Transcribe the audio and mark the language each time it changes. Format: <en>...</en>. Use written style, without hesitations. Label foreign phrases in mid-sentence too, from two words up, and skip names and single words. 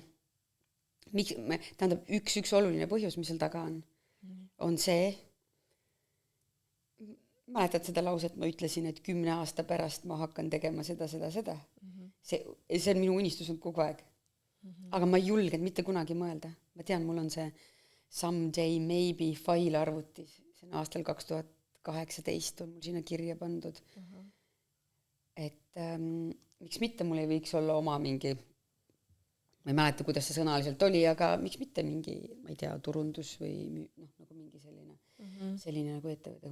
<et>Tähendab, üks oluline põhjus, mis seal taga on see, mäletad seda lauset, ma ütlesin, et 10 aasta pärast ma hakkan tegema seda. See on minu unistus on kogu aeg. Aga ma ei julgenud mitte kunagi mõelda. Ma tean, mul on see</et> <en>someday maybe</en> <et>fail arvutis. See on aastal 2018 on mul sinna kirja pandud. Et miks mitte mul ei võiks olla oma mingi, ma ei mäleta, kuidas see sõnaliselt oli, aga miks mitte mingi, ma ei tea, turundus või nagu mingi selline nagu ettevõte.</et>